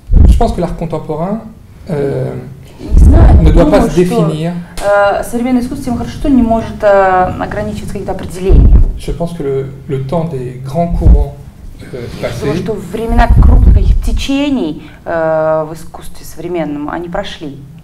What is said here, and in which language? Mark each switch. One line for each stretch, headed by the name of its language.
French: Je pense que l'art contemporain ne doit pas se définir.
Russian: Современное искусство тем хорошо не может ограничиваться каким-то определением.
French: Je pense que le temps des grands courants
Russian: Потому что времена крупных течений в искусстве современном, они прошли.